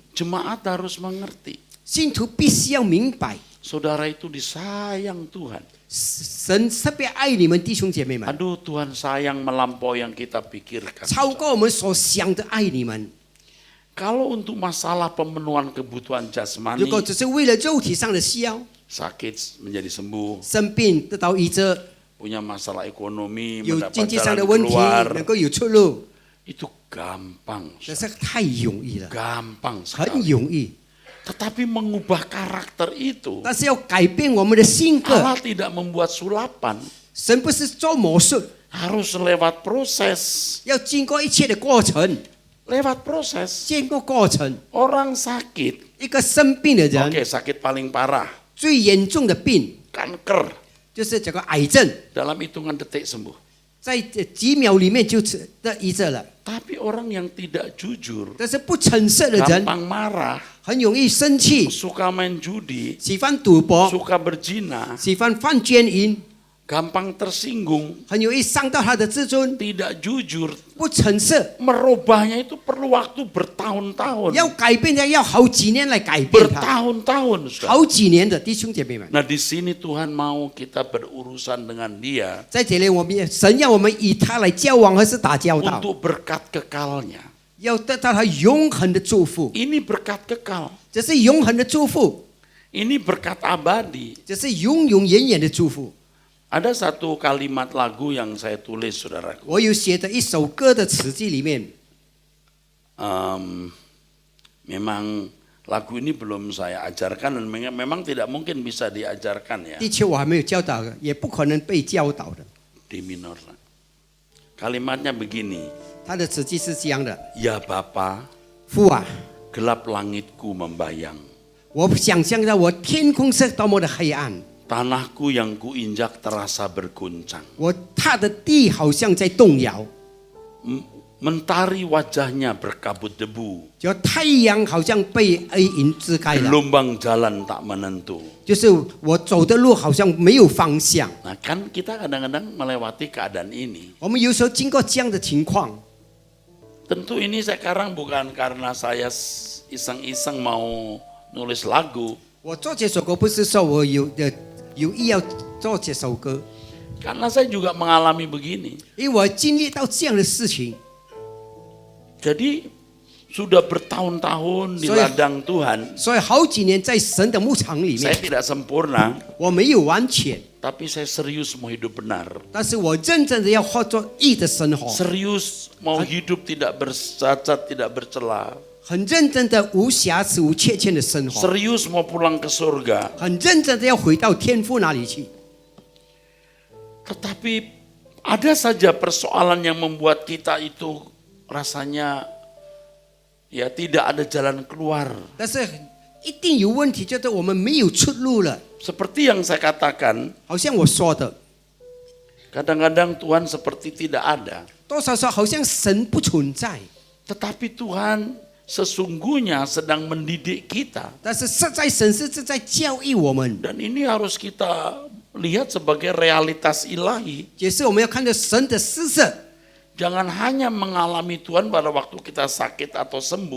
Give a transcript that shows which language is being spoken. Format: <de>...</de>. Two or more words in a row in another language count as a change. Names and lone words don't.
<id>Jemaat harus mengerti.</id> <zh>信徒必须要明白，</zh> <id>Saudara itu disayang Tuhan.</id> <zh>神特别爱你们弟兄姐妹们，</zh> <id>Aduh Tuhan sayang melampaui yang kita pikirkan.</id> <zh>超过我们所想的爱你们。</zh> <id>Kalau untuk masalah pemenuhan kebutuhan</id> <zh>如</zh> <id>jasmani,</id> <zh>果只是为了肉体上的需要，</zh> <id>sakit menjadi sembuh,</id> <zh>生病得到医治，</zh> <id>punya masalah ekonomi,</id> <zh>有</zh> <id>mendapat</id> <zh>经济上</zh> <id>jalan</id> <zh>的问题</zh> <id>keluar,</id> <zh>能够有出路，</zh> <id>itu gampang,</id> <zh>这是太容易了，</zh> <id>gampang</id> <zh>很</zh> <id>sekali.</id> <zh>容易。</zh> <id>Tetapi mengubah karakter itu,</id> <zh>但是要改变我们的性格，</zh> <id>Allah tidak membuat sulapan,</id> <zh>神不是做魔术，</zh> <id>harus lewat proses,</id> <zh>要经过一切的过程，</zh> <id>lewat proses.</id> <zh>经过过程。</zh> <id>Orang sakit,</id> <zh>一个生病的人，</zh> <id>oke sakit paling parah,</id> <zh>最严重的病</zh> <id>kanker,</id> <zh>就是这个癌症，</zh> <id>dalam hitungan detik sembuh.</id> <zh>在这几秒里面就得医治了。</zh> <id>Tapi orang yang tidak jujur,</id> <zh>但是不诚实的人</zh> <id>gampang marah,</id> <zh>很容易生气，</zh> <id>suka main judi,</id> <zh>喜欢赌博，</zh> <id>suka berzina,</id> <zh>喜欢犯奸淫，</zh> <id>gampang tersinggung,</id> <zh>很容易伤到他的自尊。</zh> <id>tidak jujur,</id> <zh>不诚实，</zh> <id>merubahnya itu perlu waktu bertahun-tahun.</id> <zh>要改变他要好几年来改变他，</zh> <id>Bertahun-tahun. Saudara.</id> <zh>好几年的弟兄姐妹们。</zh> <id>Nah di sini Tuhan mau kita berurusan dengan dia</id> <zh>在这里，我们神要我们以他来交往，还是打交道，</zh> <id>untuk berkat kekalnya.</id> <zh>要得到他永恒的祝福。</zh> <id>Ini berkat kekal.</id> <zh>这是永恒的祝福，</zh> <id>Ini berkat abadi.</id> <zh>这是永永远远的祝福。</zh> <id>Ada satu kalimat lagu yang saya tulis, saudaraku.</id> <zh>我有写的一首歌的词句里面，</zh> <id>Memang lagu ini belum saya ajarkan dan memang tidak mungkin bisa diajarkan ya</id> <zh>的确我还没有教导，也不可能被教导的。</zh> <id>di minor. Kalimatnya begini,</id> <zh>他的词句是这样的：</zh> <id>Ya Bapa,</id> <zh>父啊，</zh> <id>gelap langitku membayang,</id> <zh>我想象到我天空是多么的黑暗，</zh> <id>tanahku yang kuinjak terasa berguncang,</id> <zh>我踏的地好像在动摇，</zh> <id>mentari wajahnya berkabut debu,</id> <zh>就太阳好像被黑云遮盖了，</zh> <id>gelombang jalan tak menentu.</id> <zh>就是我走的路好像没有方向。</zh> <id>Nah kan kita kadang-kadang melewati keadaan ini.</id> <zh>我们有时候经过这样的情况，</zh> <id>Tentu ini sekarang bukan karena saya iseng-iseng mau nulis lagu,</id> <zh>我做这首歌不是说我有意要做这首歌，</zh> <id>karena saya juga mengalami begini.</id> <zh>因为我经历到这样的事情，</zh> <id>Jadi sudah bertahun-tahun di Saya- ladang Tuhan,</id> <zh>所以好几年在神的牧场里</zh> <id>saya</id> <zh>面，</zh> <id>tidak sempurna,</id> <zh>我没有完全，</zh> <id>tapi saya serius mau hidup benar.</id> <zh>但是我认真的要活做义的生活，</zh> <id>Serius mau hidup tidak bercacat, tidak bercela.</id> <zh>很认真的无瑕疵无缺欠的生活，</zh> <id>Serius mau pulang ke surga.</id> <zh>很认真的要回到天父那里去。</zh> <id>Tetapi ada saja persoalan yang membuat kita itu rasanya ya tidak ada jalan keluar.</id> <zh>但是一定有问题，觉得我们没有出路了。</zh> <id>Seperti yang saya katakan,</id> <zh>好像我说的，</zh> <id>kadang-kadang Tuhan seperti tidak ada.</id> <zh>多少说好像神不存在，</zh> <id>Tetapi Tuhan sesungguhnya sedang mendidik kita.</id> <zh>但是实在神是在教育我们，</zh> <id>Dan ini harus kita lihat sebagai realitas ilahi.</id> <zh>也是我们要看到神的施设，</zh> <id>Jangan hanya mengalami Tuhan pada waktu kita sakit atau sembuh.</id>